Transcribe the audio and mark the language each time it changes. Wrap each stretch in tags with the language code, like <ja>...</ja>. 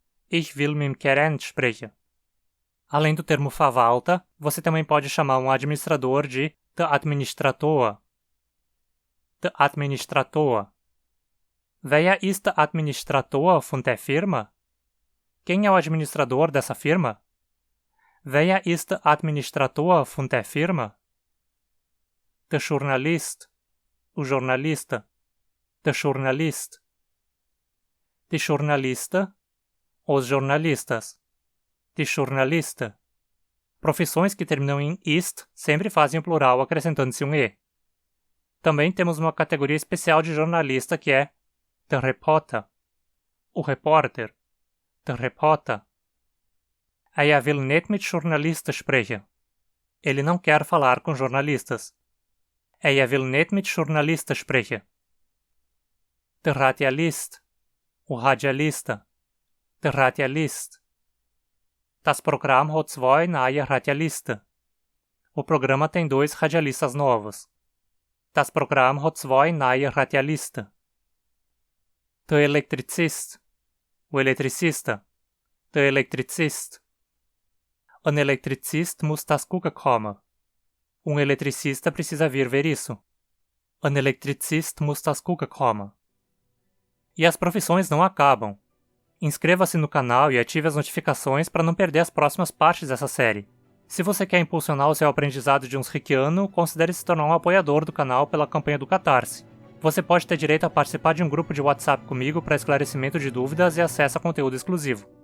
<hrx>Ich will mit dem Gerent sprechen.</hrx> <pt>Além do termo Verwalter, você também pode chamar um administrador de der Administrator.</pt> <hrx>Der Administrator. Wer ist der Administrator von der Firma?</hrx> <pt>Quem é o administrador dessa firma?</pt> <hrx>Wer ist der Administrator von der Firma? Der Journalist,</hrx> <pt>o jornalista.</pt> <hrx>Der Journalist. Die Journalisten,</hrx> <pt>os jornalistas.</pt> <hrx>Die Journalisten.</hrx> <pt>Profissões que terminam em ist sempre fazem o plural acrescentando-se um e. Também temos uma categoria especial de jornalista que é der Reporter, o repórter.</pt> <hrx>Der Reporter. Er will nicht mit Journalisten sprechen.</hrx> <pt>Ele não quer falar com jornalistas.</pt> <hrx>Er will nicht mit Journalisten sprechen. Der Radialist,</hrx> <pt>o radialista.</pt> <hrx>Der Radialist. Das Programm hat zwei neue Radialisten.</hrx> <pt>O programa tem 2 radialistas novos.</pt> <hrx>Das Programm hat zwei neue Radialisten. Der Elektrizist,</hrx> <pt>o eletricista.</pt> <hrx>Der Elektrizist. Ein Elektrizist muss das gucken kommen.</hrx> <pt>Eletricista precisa vir ver isso.</pt> <hrx>Ein Elektrizist muss das gucken kommen.</hrx> <pt>E as profissões não acabam. Inscreva-se no canal e ative as notificações para não perder as próximas partes dessa série. Se você quer impulsionar o seu aprendizado de Unsrikiano, considere se tornar um apoiador do canal pela campanha do Catarse. Você pode ter direito a participar de um grupo de WhatsApp comigo para esclarecimento de dúvidas e acesso a conteúdo exclusivo.</pt>